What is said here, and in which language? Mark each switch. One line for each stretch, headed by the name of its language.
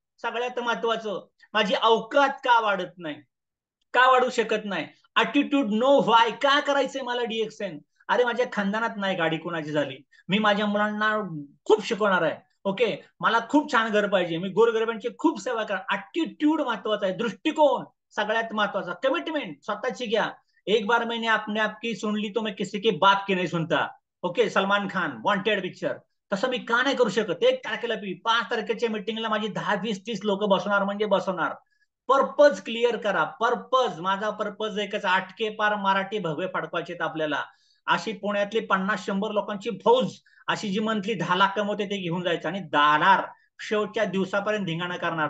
Marathi: सगळ्यात महत्वाचं, माझी अवकात का वाढत नाही, का वाढू शकत नाही, ॲटिट्यूड नो व्हाय, का करायचंय मला डीएक्सन. अरे माझ्या खानदानात नाही गाडी कोणाची झाली, मी माझ्या मुलांना खूप शिकवणार आहे. ओके, मला खूप छान घर पाहिजे, मी गोरगरिबांची खूप सेवा करा. ॲटिट्यूड महत्वाचा आहे, दृष्टिकोन सगळ्यात महत्वाचा, कमिटमेंट स्वतःची घ्या.
Hindi: एक बार मैंने अपने आपकी सुन ली तो मैं किसी की बात की नाही सुनता.
Marathi: Okay, Salman Khan wanted picture. तसं मी का नाही करू शकत? 1 तारखेला 5 तारखेच्या मिटिंगला माझी 10-20-30 लोक बसवणार म्हणजे बसवणार. पर्पज क्लिअर करा. पर्पज, माझा पर्पज एकच, आटके पार मराठी भगवे फडकवायचे आपल्याला. अशी पुण्यातली 50-100 लोकांची फौज, अशी जी मंथली 10 लाख कमवते ते घेऊन जायचं आणि दाणार शेवटच्या दिवसापर्यंत धिंगाणा करणार.